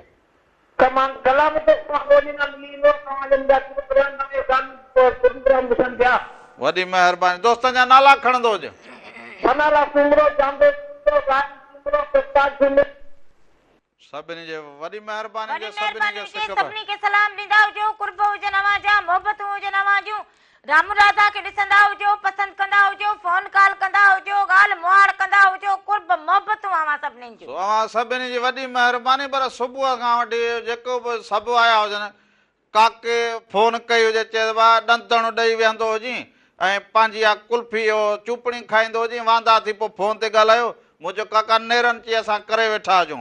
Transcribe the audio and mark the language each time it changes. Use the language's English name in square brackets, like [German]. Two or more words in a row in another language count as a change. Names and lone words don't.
[Sindhi] कलाम ते मिली वेंदो प्रोग्राम ॾिसनि पिया। वॾी महिरबानी दोस्तनि जा नाला खणंदो हुजे। मनाला सुमरो जांबे सुमरो प्रताप सिंह सभिनी जे वॾी महिरबानी वॾी जे सभिनी महिरबानी खे हुजे सिक सभिनी खे सलाम ॾींदा हुजो कुर्ब हुजनि अवांजा मोहबतूं हुजनि अवांजूं राम राधा खे ॾिसंदा हुजो पसंदि कंदा हुजो [English] phone call [Sindhi] कंदा हुजो ॻाल्हि मुहाड़ कंदा हुजो कुर्ब मोहबतूं अवां सभिनीनि जूं। अवां सभिनी जी वॾी महिरबानी पर सुबुह खां वठी जेको बि सभु आया हुजनि काके फोन कई हुजे चए ॾंतणु ॾेई वेहंदो हुजी ऐं पंहिंजी इहा कुल्फी चूपड़ी खाईंदो हुजी वांदा थी पोइ फोन ते ॻाल्हायो मुंहिंजो काका नेरनि चई असां करे वेठा हुजूं।